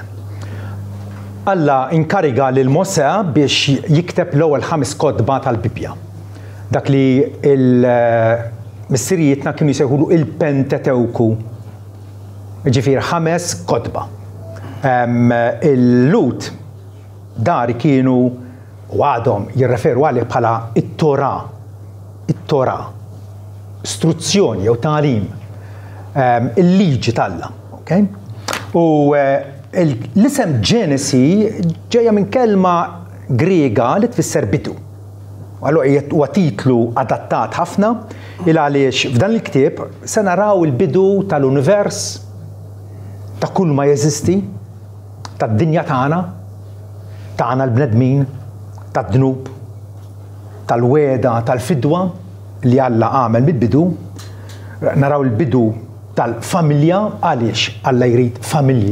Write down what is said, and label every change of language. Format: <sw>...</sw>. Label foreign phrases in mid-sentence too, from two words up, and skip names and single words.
<mt>Alla inkariga lil Mosè biex jikteb l-ewwel 5 kotba tal-Bibja. Dak li l-missirijietna kienu jsejħulu il-Pentateuku. Ġifier 5 kotba. Il-Lut dari kienu u għadhom jirreferu għalih bħala it-Torah. It-Torah. Istruzzjoni jew tagħlim. Il-liġi tal-Alla. Okay? U l-isem Ġenesi ġejja minn kelma Griega li tfisser bidu. Allura huwa titlu adattat ħafna il għaliex f'dan il-ktieb se naraw il-bidu tal-univers, ta' kull ma jeżisti, tad-dinja tagħna l-bnedmin, tad-dnub, tal-weda, tal-fidwa li Alla għamel mill-bidu, naraw il-bidu tal-familja għaliex Alla jrid familji.</mt>